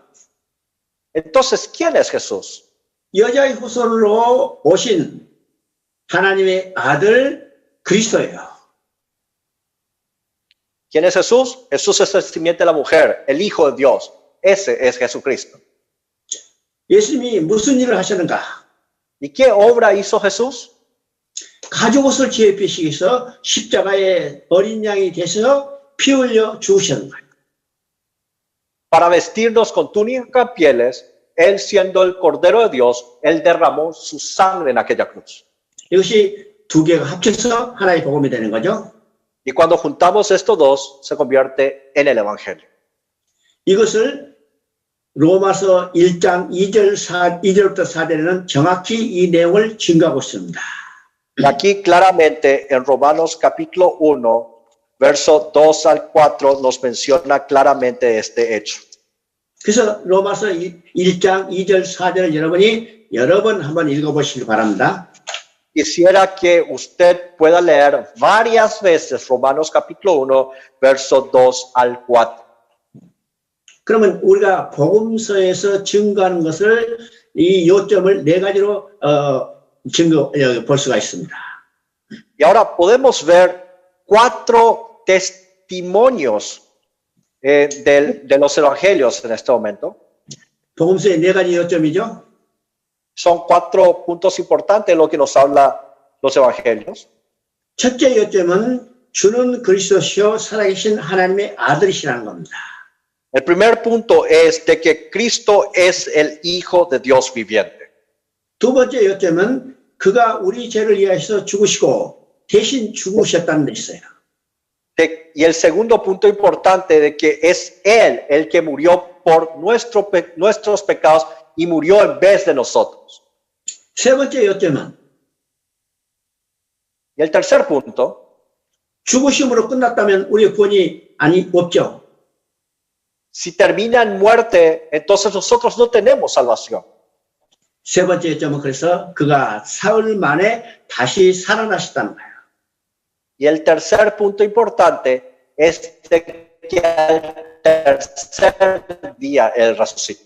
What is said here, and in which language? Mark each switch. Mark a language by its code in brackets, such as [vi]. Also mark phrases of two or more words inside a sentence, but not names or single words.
[es] Entonces, ¿quién es Jesús? [ko] 여자의 후손으로 오신 하나님의 아들 그리스도예요. [es] ¿Quién es Jesús? Jesús es el simiente de la mujer, el Hijo de Dios. Ese es Jesucristo. [ko] 예수님이 무슨 일을 하셨는가? [es] ¿Y qué obra hizo Jesús? [ko] 가죽옷을 지어입히시기 위해서 십자가에 어린 양이 되셔서 피 흘려 죽으셨는 거예요. [es] Para vestirnos con túnica pieles, Él siendo el Cordero de Dios, Él derramó su sangre en aquella cruz. [ko] 이것이 두 개가 합쳐서 하나의 복음이 되는 거죠. [es] Y cuando juntamos estos dos, se convierte en el Evangelio. [ko] 이것을 로마서 1장 2절부터 4절에는 정확히 이 내용을 증거하고 있습니다. [es] Y aquí claramente en Romanos capítulo 1, verso 2 al 4 nos menciona claramente este hecho. [ko] 그래서 로마서 1장 2절 4절을 여러분이 여러 번 한번 읽어보시기 바랍니다. [es] Quisiera que usted pueda leer varias veces Romanos capítulo 1, verso 2 al 4. [ko] 그러면 우리가 복음서에서 증거하는 것을 이 요점을 네 가지로 볼 수가 있습니다. [es] Y ahora podemos ver 4 testimonios de los evangelios en este momento. [ko] 복음서의 네 가지 요점이죠. [es] Son 4 puntos importantes de lo que nos habla los evangelios. [ko] 첫째 요점은 주는 그리스도시요 살아계신 하나님의 아들이시라는 겁니다. [es] El primer punto es de que Cristo es el Hijo de Dios viviente. [ko] 두 번째 요점은 그가 우리 죄를 위하여서 죽으시고 대신 죽으셨다는 데 있어요. [es] Y el segundo punto importante de que es Él el que murió por nuestros pecados y murió en vez de nosotros. [ko] 세 번째 요점은 [es] Y el tercer punto, [ko] 죽으심으로 끝났다면 우리의 구원이 없죠. [es] si termina en muerte, entonces nosotros no tenemos salvación. [ko] 세 번째 요점은 그래서 그가 사흘 만에 다시 살아나셨다는 거예요. [es] Y el tercer punto importante es de que al tercer día Él resucitó.